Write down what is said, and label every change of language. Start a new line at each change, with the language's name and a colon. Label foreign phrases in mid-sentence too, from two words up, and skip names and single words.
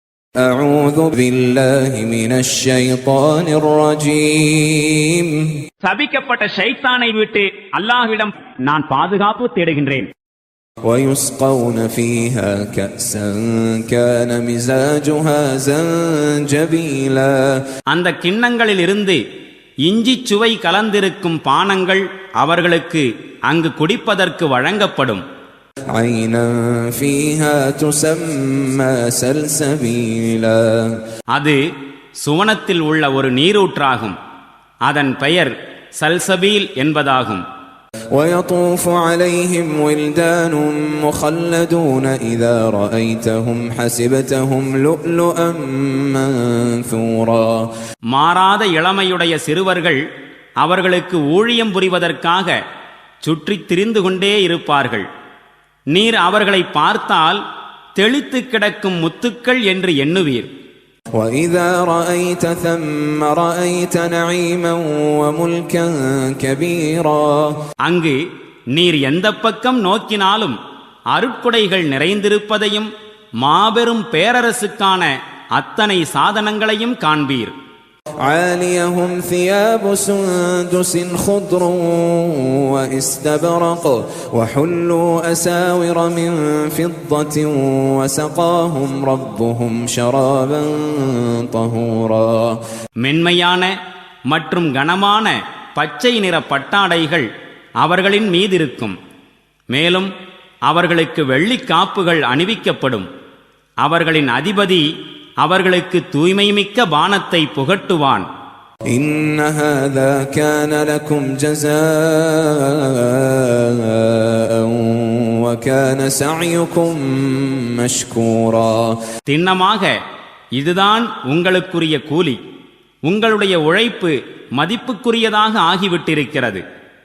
Arabic: أعوذ بالله من الشيطان الرجيم
Tamil: சபிக்கப்பட்ட ஷைத்தானை விட்டு அல்லாஹ்விடம் நான் பாதுகாப்பு தேடுகின்றேன்.
Arabic: ويسقون فيها كأسا كان مزاجها زنجبيلا
Tamil: அந்த கிண்ணங்களில் இருந்து இஞ்சி சுவை கலந்திருக்கும் பானங்கள் அவர்களுக்கு அங்கு குடிப்பதற்கு வழங்கப்படும்.
Arabic: عينا فيها تسمى سلسبيلا
Tamil: அது சுவனத்தில் உள்ள ஒரு நீரூற்றாகும். அதன் பெயர் சல்சபீல் என்பதாகும்.
Arabic: ويطوف عليهم ولدان مخلدون إذا رأيتهم حسبتهم لؤلؤا منثورا
Tamil: மாறாத இளமையுடைய சிறுவர்கள் அவர்களுக்கு ஊழியம் புரிவதற்காக சுற்றித் திரிந்து கொண்டே இருப்பார்கள். நீர் அவர்களை பார்த்தால் தெளித்து கிடக்கும் முத்துக்கள் என்று எண்ணுவீர்.
Arabic: وَإِذَا رَأَيْتَ ثَمَّ رَأَيْتَ نَعِيمًا وَمُلْكًا كَبِيرًا
Tamil: அங்கு நீர் எந்த பக்கம் நோக்கினாலும் அருட்கொடைகள் நிறைந்திருப்பதையும் மாபெரும் பேரரசுக்கான அத்தனை சாதனங்களையும் காண்பீர்.
Arabic: عاليهم ثياب سندس خضر واستبرق وحلوا أساور من فضة وسقاهم ربهم شرابا طهورا
Tamil: மென்மையான மற்றும் கனமான பச்சை நிற பட்டாடைகள் அவர்களின் மீதிருக்கும். மேலும் அவர்களுக்கு வெள்ளிக் காப்புகள் அணிவிக்கப்படும். அவர்களின் அதிபதி அவர்களுக்கு தூய்மைமிக்க பானத்தை புகட்டுவான்.
Arabic: إن هذا كان لكم جزاء وكان سعيكم مشكورا
Tamil: திண்ணமாக இதுதான் உங்களுக்குரிய கூலி. உங்களுடைய உழைப்பு மதிப்புக்குரியதாக ஆகிவிட்டிருக்கிறது.